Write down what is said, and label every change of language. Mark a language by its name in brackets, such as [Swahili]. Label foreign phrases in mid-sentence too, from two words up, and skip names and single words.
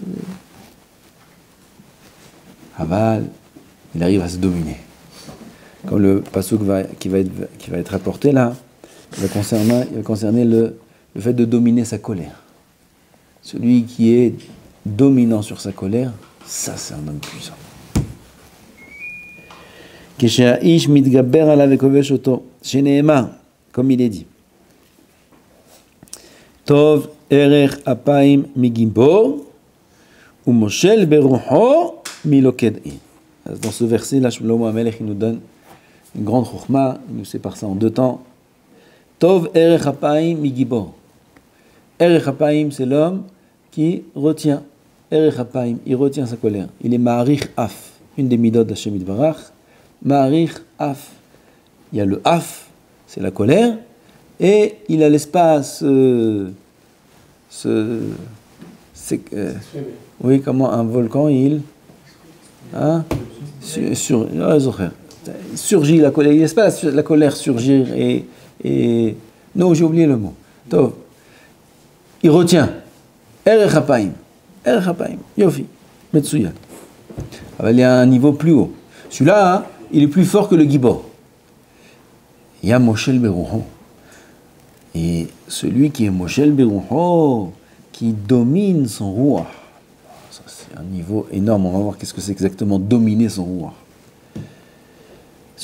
[French] Aval, il arrive à se dominer. Comme le pasuk qui va être rapporté là, il va concerner le fait de dominer sa colère. Celui qui est dominant sur sa colère, ça c'est un homme puissant. [Hebrew] כשהאיש מתגבר עליו כובש אותו, שנאמר, [French] comme il est dit. [Hebrew] טוב ארך אפים מגבור, ומושל ברוחו מלוכד עיר. [French] Dans ce verset là, Shlomo HaMelech il nous donne une grande chokhma, il nous sépare ça en deux temps. [Hebrew] טוב ארך אפים מגבור. ארך אפים, [French] c'est l'homme qui retient. [Hebrew] ארך אפים, [French] il retient sa colère. Il est [Hebrew] מאריך אף, [French] une des midot d'Hashem Yitbarach. [Hebrew] מאריך אף. [French] Il y a le af, c'est la colère, et il a l'espace, oui, comment un volcan, surgit la colère, il laisse la colère surgir et non, j'ai oublié le mot. Tov. Il retient. [Hebrew] ארך אפים, יופי, מצוין. [French] Il y a un niveau plus haut. Celui-là, il est plus fort que le gibor. Il y a [Hebrew] מושל ברוחו. [French] Et celui qui est [Hebrew] מושל ברוחו, [French] qui domine son roi. C'est un niveau énorme. On va voir qu'est-ce que c'est exactement dominer son roi.